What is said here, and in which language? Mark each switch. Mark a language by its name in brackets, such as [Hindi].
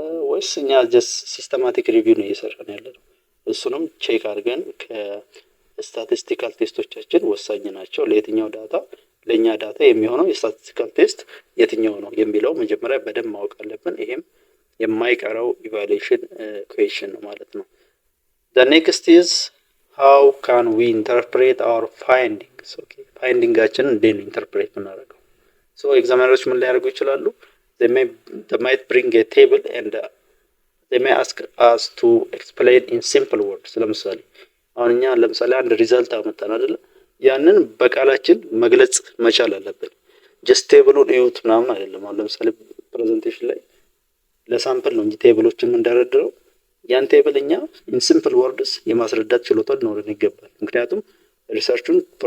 [Amharic] ወይስ እኛ ጀስት ሲስተማቲክ ሪቪው ነው እየሰራን ያለነው? እሱንም ቼክ አድርገን ከስታቲስቲካል ቴስቶቻችን ወሳኝ ናቸው። ለየትኛው ዳታ ለኛ ዳታ የሚሆነው የስታቲስቲካል ቴስት የትኛው ነው የሚለው መጀመሪያ በደንብ ማወቅ አለብን። ይሄም የማይቀረው ኢቫሉዌሽን ኩዌሽን ነው ማለት ነው። [English] the next is ሃው ካን ዊ ኢንተርፕሬት አወር ፋይንዲንግስ። [Amharic] ኦኬ ፋይንዲንጋችንን እንዴት ነው ኢንተርፕሬት የምናደርገው? ሶ ኤግዛሚነሮች ምን ሊያደርጉ ይችላሉ? [English] they might bring a table and they may ask us to explain in simple words። [Amharic] ለምሳሌ አሁን እኛ ለምሳሌ አንድ ሪዛልት አመጣን አይደለ? ያንን በቃላችን መግለጽ መቻል አለብን። ጀስት ቴብሉን እዩት ምናምን አይደለም። አሁን ለምሳሌ ፕሬዘንቴሽን ላይ ለሳምፕል ነው እንጂ ቴብሎችን የምንደረድረው ያን ቴብል እኛ [English] ኢን ሲምፕል ወርድስ [Amharic] የማስረዳት ችሎታ ሊኖረን ይገባል። ምክንያቱም ሪሰርቹን